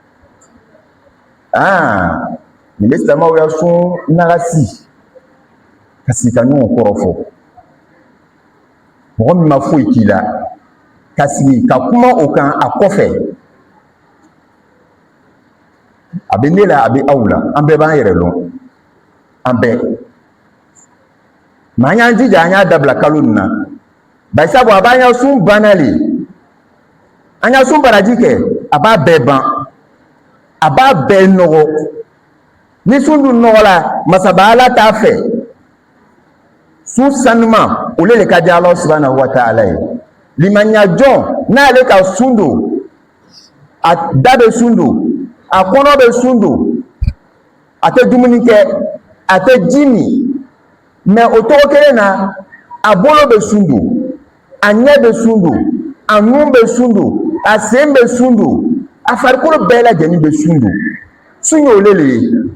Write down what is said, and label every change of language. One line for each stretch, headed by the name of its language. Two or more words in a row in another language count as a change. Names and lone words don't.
Bambara: ni islamo ya sun nagasi kasi ka ɲɔgɔn kɔrɔ fɔ mɔgɔ min ma foyi k'i la ka sigi ka kuma o kan a kɔfɛ a bɛ ne la a bɛ aw la an bɛɛ b'an yɛrɛ dɔn an bɛɛ mais an y'an jija an y'a dabila kalo nin na bari sabu a b'an ya sun banna le an ya sun baraji kɛ a b'a bɛɛ ban a b'a bɛɛ nɔgɔ ni sun dun nɔgɔla masaba Ala t'a fɛ sun sanuma ole le ka di
Arabic: الله سبحانه وتعالى
Bambara: ye limaniya jɔn n'ale ka sun don a da bɛ sun don a kɔnɔ bɛ sun don a tɛ dumuni kɛ a tɛ ji min mais o tɔgɔ kelen na a bolo bɛ sun don a ɲɛ bɛ sun don a nun bɛ sun don a sen bɛ sun don a farikolo bɛɛ lajɛlen bɛ sun don sun ye ole le ye